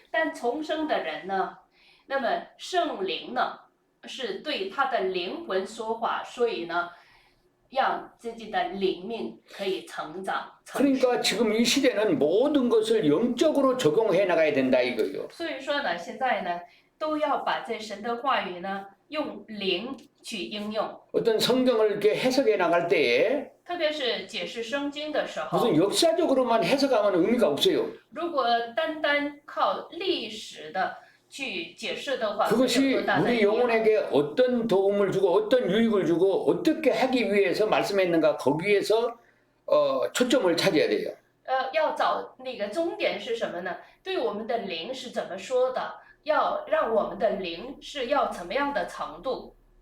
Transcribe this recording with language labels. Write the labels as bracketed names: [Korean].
[Chinese] 但重生的人呢，那么圣灵呢是对他的灵魂说话，所以呢，让自己的灵命可以成长。成熟 [Korean] 그러니까 지금 이 시대는 모든 것을 영적으로 적용해 나가야 된다 이거예요. [Chinese] 所以说呢，现在呢都要把这神的话语呢用灵去应用， [Korean] 어떤 성경을 이렇게 해석해 나갈 때에 [Chinese] 特别是解释圣经的时候， [Korean] 무슨 역사적으로만 해석하면 의미가 없어요. [Chinese] 如果单单靠历史的去解释的话，没有 [Korean] 그것이 [Chinese] 多大的 [Korean] 우리 [Chinese] 意义。 [Korean] 영혼에게 어떤 도움을 주고 어떤 유익을 주고 어떻게 하기 위해서 말씀했는가 거기에서 초점을 찾아야 돼요. [Chinese] 要找那个终点是什么呢？对我们的灵是怎么说的？要让我们的灵是要怎么样的程度？